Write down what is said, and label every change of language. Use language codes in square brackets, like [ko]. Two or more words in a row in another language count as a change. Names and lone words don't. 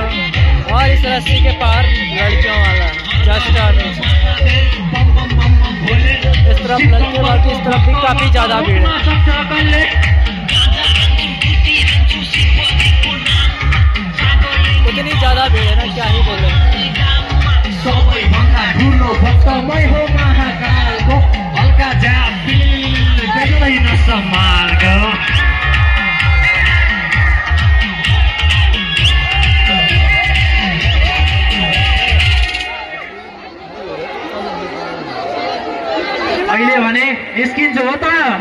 [hi] और इस रस्सी के पार लड़कियों वाला जस्ट इस तरफ लड़के बाकी इस तरफ भी काफी ज्यादा भीड़ है। इतनी ज्यादा भीड़ है ना क्या ही बोले। [ne] सबैभन्दा ठुलो भक्त मै हो महाकालको, हल्का जाप बेग्दैन सम्हालको। अहिले भने निस्किन्छु हो त।